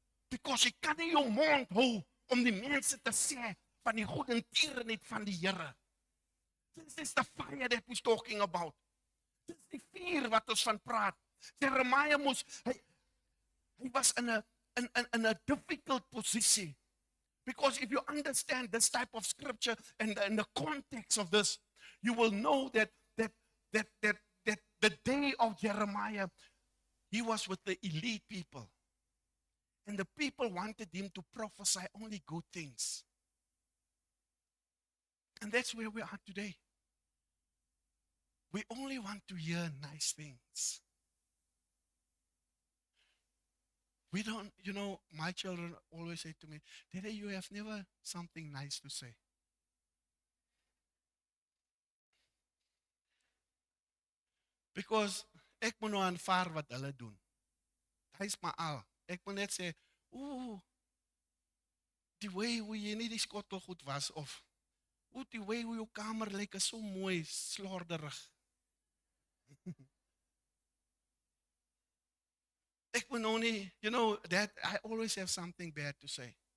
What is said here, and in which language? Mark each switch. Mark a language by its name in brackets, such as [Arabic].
[Afrikaans] Because jy kan nie jou mond hou, om die mense te sê, van die goedertierenheid van die Here. [English] This is the fire that we're talking about. [Afrikaans] Dis die vuur wat ons van praat. [English] Jeremiah he was in a difficult position. Because if you understand this type of scripture and the context of this, you will know that the day of Jeremiah, he was with the elite people. And the people wanted him to prophesy only good things. And that's where we are today. We only want to hear nice things. We don't, my children always say to me, Daddy, you have never something nice to say. [Afrikaans] Because ek moet nou aanvaar wat hulle doen. Hy is maar al. Ek moet net sê, die way hoe jy nie die skottel goed was, of die way hoe jou kamer lyk is so mooi, slorderig. Ek moet nou nie, [English] that I always have something bad to say.